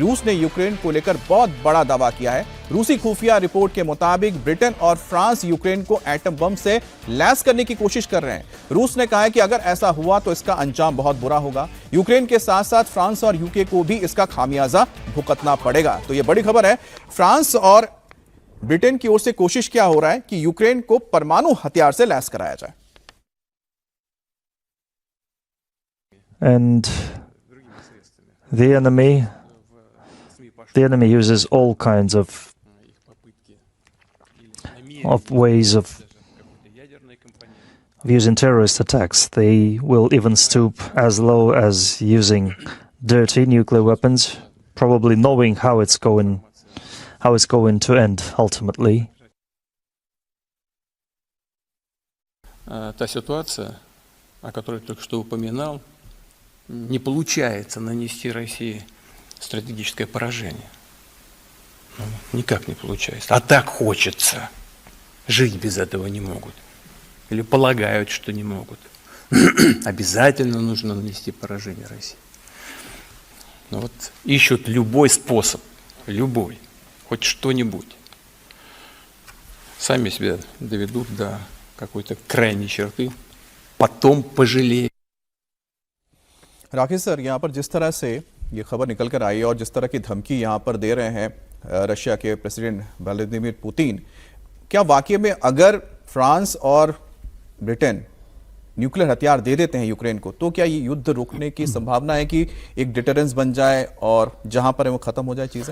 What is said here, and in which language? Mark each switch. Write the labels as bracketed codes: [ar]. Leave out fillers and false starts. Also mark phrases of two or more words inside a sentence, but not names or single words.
[hi] रूस ने यूक्रेन को लेकर बहुत बड़ा दावा किया है। रूसी खुफिया रिपोर्ट के मुताबिक ब्रिटेन और फ्रांस यूक्रेन को एटम बम से लैस करने की कोशिश कर रहे हैं। रूस ने कहा है कि अगर ऐसा हुआ तो इसका अंजाम बहुत बुरा होगा। यूक्रेन के साथ साथ फ्रांस और यूके को भी इसका खामियाजा भुगतना पड़ेगा। तो यह बड़ी खबर है। फ्रांस और ब्रिटेन की ओर से कोशिश क्या हो रहा है कि यूक्रेन को परमाणु हथियार से लैस कराया जाए। [en] And the enemy uses all kinds of ways of using terrorist attacks. They will even stoop as low as using dirty nuclear weapons, probably knowing how it's going to end ultimately. [ru] Та ситуация, о которой только что упоминал, не получается нанести России стратегическое поражение. Никак не получается. А так хочется. Жить без этого не могут. Или полагают, что не могут. Обязательно нужно нанести поражение России. Но вот ищут любой способ, любой, хоть что-нибудь. Сами себя доведут до какой-то крайней черты, потом пожалеют. [hi] राकेश सर, यहाँ पर जिस तरह से ये खबर निकल कर आई और जिस तरह की धमकी यहाँ पर दे रहे हैं रशिया के प्रेसिडेंट व्लादिमीर पुतिन, क्या वाकई में अगर फ्रांस और ब्रिटेन न्यूक्लियर हथियार दे देते हैं यूक्रेन को, तो क्या ये युद्ध रुकने की संभावना है कि एक डिटरेंस बन जाए और जहां पर है वो खत्म हो जाए चीजें?